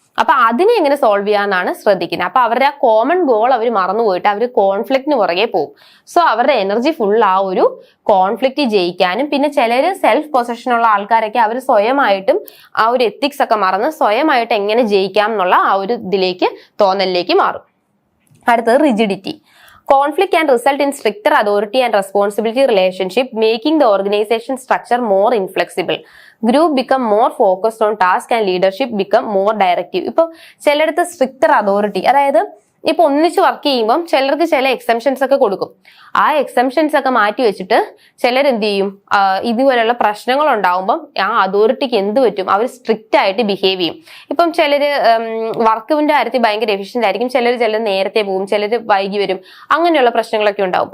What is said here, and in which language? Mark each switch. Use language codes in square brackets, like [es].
[ml] അപ്പൊ അതിനെ എങ്ങനെ സോൾവ് ചെയ്യാന്നാണ് ശ്രദ്ധിക്കുന്നത്. അപ്പൊ അവരുടെ ആ കോമൺ ഗോൾ അവർ മറന്നുപോയിട്ട് അവർ കോൺഫ്ലിക്റ്റിന് പുറകെ പോകും. സോ അവരുടെ എനർജി ഫുൾ ആ ഒരു കോൺഫ്ലിക്റ്റ് ജയിക്കാനും, പിന്നെ ചിലര് സെൽഫ് പൊസഷനുള്ള ആൾക്കാരൊക്കെ അവർ സ്വയമായിട്ടും ആ ഒരു എത്തിക്സ് ഒക്കെ മറന്ന് സ്വയമായിട്ട് എങ്ങനെ ജയിക്കാം എന്നുള്ള ആ ഒരു ഇതിലേക്ക് തോന്നലിലേക്ക് മാറും. അടുത്തത് rigidity. [en] Conflict can result in stricter authority and responsibility relationship, making the organization structure more inflexible. Group become more focused on task and leadership become more directive. [ml] ഇപ്പൊ ചിലയിടത്ത് സ്ട്രിക്റ്റർ അതോറിറ്റി, അതായത് ഇപ്പൊ ഒന്നിച്ച് വർക്ക് ചെയ്യുമ്പോൾ ചിലർക്ക് ചില എക്സംഷൻസ് ഒക്കെ കൊടുക്കും. ആ എക്സംഷൻസ് ഒക്കെ മാറ്റി വെച്ചിട്ട് ചിലർ എന്ത് ചെയ്യും, ഇതുപോലെയുള്ള പ്രശ്നങ്ങൾ ഉണ്ടാവുമ്പം ആ അതോറിറ്റിക്ക് എന്ത് പറ്റും, അവർ സ്ട്രിക്റ്റ് ആയിട്ട് ബിഹേവ് ചെയ്യും. ഇപ്പം ചിലര് വർക്കിന്റെ കാര്യത്തിൽ ഭയങ്കര എഫിഷ്യന്റ് ആയിരിക്കും, ചിലർ നേരത്തെ പോകും, ചിലർ വൈകി വരും, അങ്ങനെയുള്ള പ്രശ്നങ്ങളൊക്കെ ഉണ്ടാവും.